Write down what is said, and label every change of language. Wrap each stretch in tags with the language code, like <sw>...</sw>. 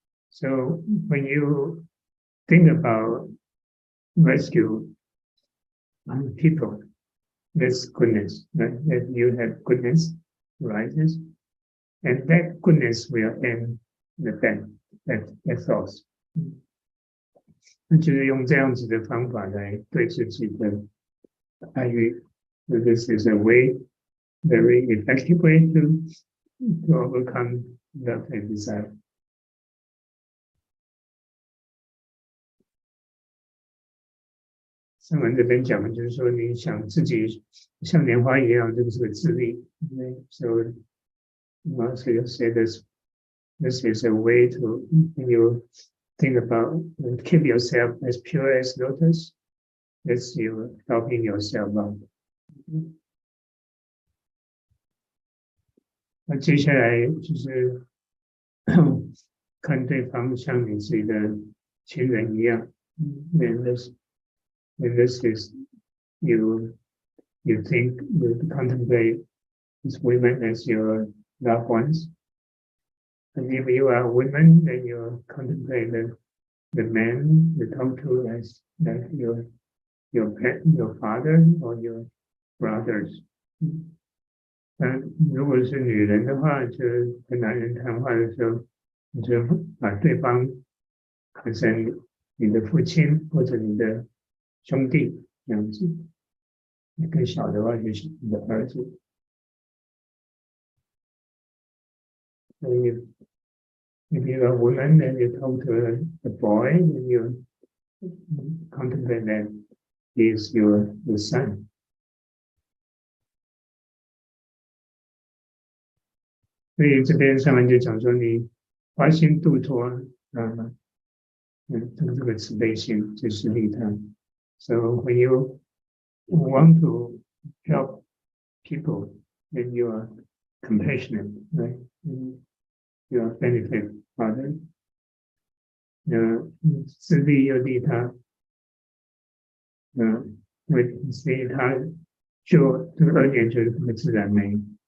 <en>So when you think about rescue people, that's goodness, right? That you have goodness rises, and that goodness will end the bad thoughts.</en> <zh>那就是用这样子的方法来对自己的爱欲。</zh> <en>So this is a way, very effective way to overcome love and desire.</en> <zh>上文这边讲的就是说，你想自己像莲花一样，这个是个自利。</zh> <en>So Master said this is a way to, when you think about keep yourself as pure as lotus, that's you helping yourself out.</en> <zh>那接下来就是看对方像你自己的亲人一样。</zh> <en>And this is you think, you contemplate these women as your loved ones. And if you are a woman, then you contemplate the man you talk to as like your father or your brothers.</en> <zh>那如果是女人的话，就跟男人谈话的时候，你就把对方看成你的父亲或者你的兄弟这样子。更小的话就是你的儿子。所以</zh> <en>if you're a woman, then you talk to a boy, and you contemplate that he is your son.</en> <zh>所以这边上面就讲说，你发心度脱，这个慈悲心就是利他。</zh> <en>So when you want to help people, then you are compassionate, right? You are benefit others.</en> <zh>自利又利他，所以他就这个恶念就是这么自然没。</zh>